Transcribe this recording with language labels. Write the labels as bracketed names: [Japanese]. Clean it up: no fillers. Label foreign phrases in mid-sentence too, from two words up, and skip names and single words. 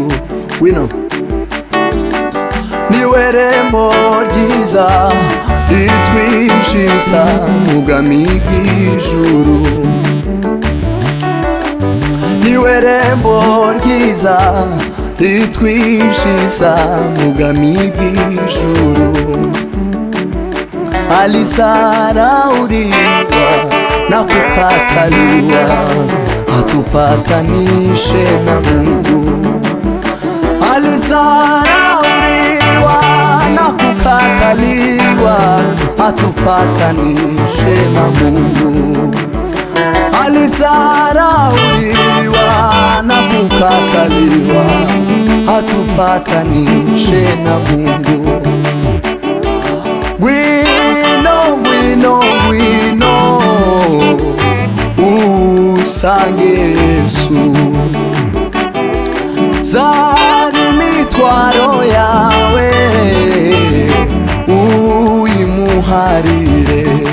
[Kinyarwanda] Wino niwe rembo ryiza ritwinjiza mu bwami bw'ijuru. Niwe rembo ryiza ritwinjiza mu bwami bw'ijuru. [Swahili] Alisarauliwa na kukataliwa, hatupatanishe na Mungu. Alisarauliwa na kukataliwa, hatupatanishe na Mungu. Alisarauliwa na kukataliwa, hatupatanishe na Mungu. [Kinyarwanda] Gwino, gwino, gwino usange Yesu, zari imitwaro yawe uyimuharire.